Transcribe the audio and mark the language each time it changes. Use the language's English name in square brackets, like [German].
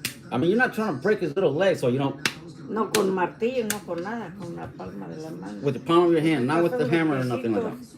[English] I mean, you're not trying to break his little leg, so you don't. [Spanish] No con martillo, no con nada, con la palma de la mano. [English] With the palm of your hand, not with the hammer or nothing like that.